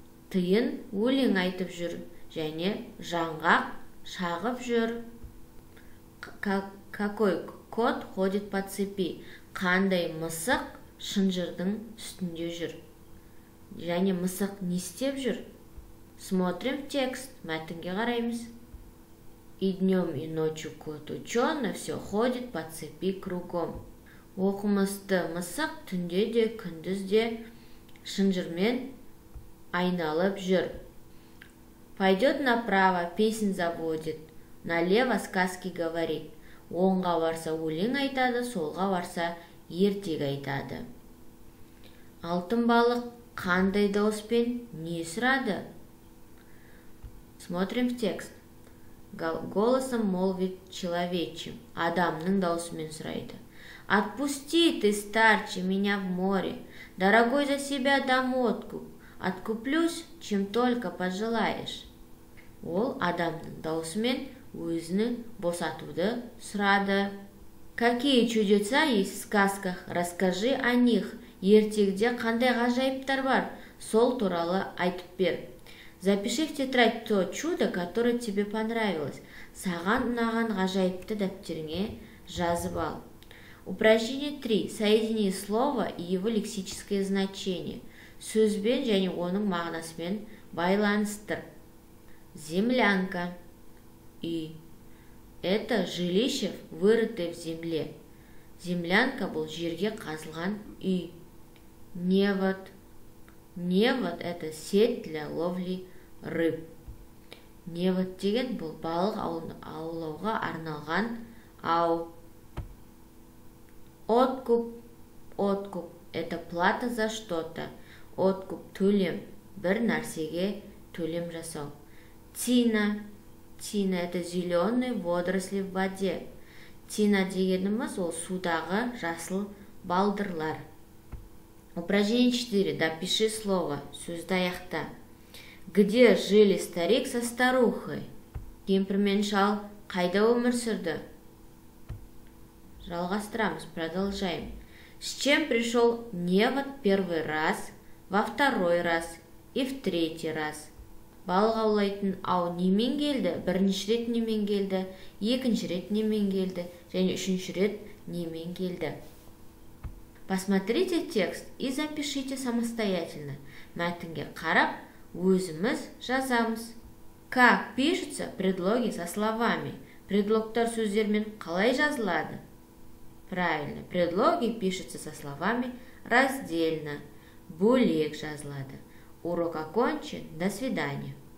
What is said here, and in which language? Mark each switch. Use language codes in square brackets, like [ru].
[kk] Тиын өлең айтып жүр, және жаңғақ шағып жүр. [ru] Какой кот ходит по цепи? [kk] Қандай мысық шынжырдың үстінде жүр? Және мысық не істеп жүр? [ru] Смотрим в текст, [kk] мәтінге қараймыз. [ru] И днем, и ночью кот ученый все ходит по цепи кругом. [kk] Оқымысты мысық түнде де күндіз де шынжырмен айналып жүр. [ru] Пойдет направо, песен заводит, налево сказки говорит. [kk] Оңға барса өлең айтады, солға барса ертегі айтады. Алтын балық қандай дауыспен не сұрады? [ru] Смотрим в текст. Голосом молвит человечьим, [kk] адамның даусымен сұрайды. [ru] Отпусти ты, старче, меня в море, дорогой за себя дам откуп, откуплюсь, чем только пожелаешь. [kk] Ол адамның даусымен өзінің босатуды сұрады. [ru] Какие чудеса есть в сказках, расскажи о них. [kk] Ертегіде қандай ғажайыптар бар, сол туралы айтып бер. [ru] Запиши в тетрадь то чудо, которое тебе понравилось. [kk] Саған ұнаған ғажайыпты дәптеріңе жазып ал. [ru] Упражнение 3. Соедини слово и его лексическое значение. [kk] Сөзбен және оның мағынасымен байланыстыр. Землянка. Үй. [ru] Это жилище, вырытое в земле. [kk] Землянка бұл жерге қазылған үй. [ru] Невод. Невод – это сеть для ловли рыб. [kk] Невод деген бұл балық аулауға арналған ау. [ru] Откуп. Откуп – это плата за что-то. Откуп – төлем. [kk] Бір нәрсеге төлем жасау. Тина. [ru] Тина – это зеленые водоросли в воде. [kk] Тина дегеніміз ол судағы жасыл балдырлар. [ru] Упражнение 4. Допиши слово. [kk] Сөзді аяқта. [ru] Где жили старик со старухой? [kk] Кемпір мен шал қайда өмір сүрді? Жалғастырамыз, [ru] продолжаем. С чем пришел невод первый раз, во второй раз и в третий раз? [kk] Балық аулайтын ау немен келді? Бірінші рет немен келді? Екінші рет немен келді? Және үшінші рет немен келді? [ru] Посмотрите текст и запишите самостоятельно. [kk] Мәтінге қарап, өзіміз жазамыз. [ru] Как пишутся предлоги со словами? [kk] Предлогтар сөздермен қалай жазылады? [ru] Правильно, предлоги пишутся со словами раздельно. [kk] Бөлек жазылады. [ru] Урок окончен. До свидания.